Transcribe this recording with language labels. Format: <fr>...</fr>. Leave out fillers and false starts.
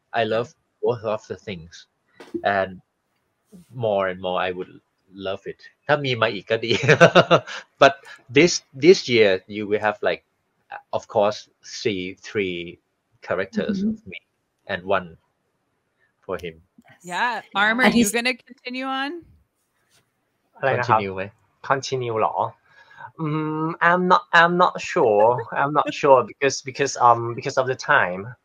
<en>I love both of the things, and more I would love it.</en> <th>ถ้ามีมาอีกก็ดี</th> <en>But this year you will have like, of course, see 3 characters of me and 1 for him. Yeah. Arm, are you going to continue on?</en> <th>Continue ไหม Continue หรอ?</th> <en>I'm not sure. I'm not sure because of the time.</en>